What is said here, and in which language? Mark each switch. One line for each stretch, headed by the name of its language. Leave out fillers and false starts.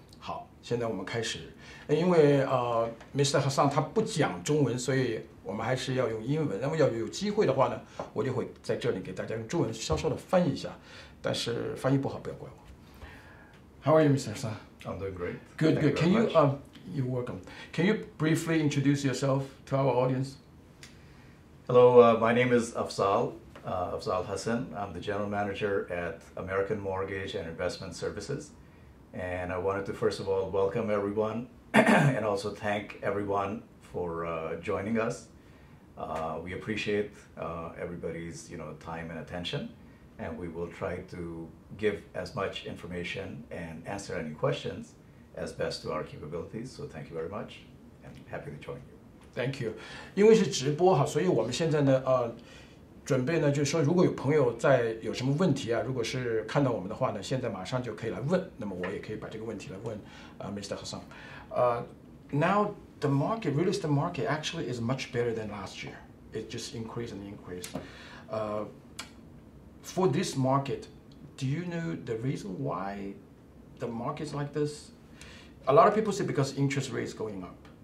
Chinese: 好，现在我们开始。因为Mr. Hassan 他不讲中文，所以我们还是要用英文。那么要有机会的话呢，我就会在这里给大家用中文稍稍的翻译一下，但是翻译不好不要怪我。
English: How are you, Mr. Hassan? I'm doing great. Good. Can you you're welcome. Can you briefly introduce yourself to our audience? Hello, my name is Afzal Hassan. I'm the general manager at American Mortgage and Investment Services. And I wanted to first of all welcome everyone and also thank everyone for joining us. We appreciate everybody's time and attention, and we will try to give as much information and answer any questions as best to our capabilities. So thank you very much, and happy to join you. Thank you.
Chinese: 因为是直播哈，所以我们现在呢准备呢，就是说，如果有朋友有什么问题啊，如果是看到我们的话呢，现在马上就可以来问。那么我也可以把这个问题来问Mr.
English: Hassan. Now the real estate market actually is much better than last year. It just increased. For this market, do you know the reason why the market is like this? A lot of people say because interest rates going up.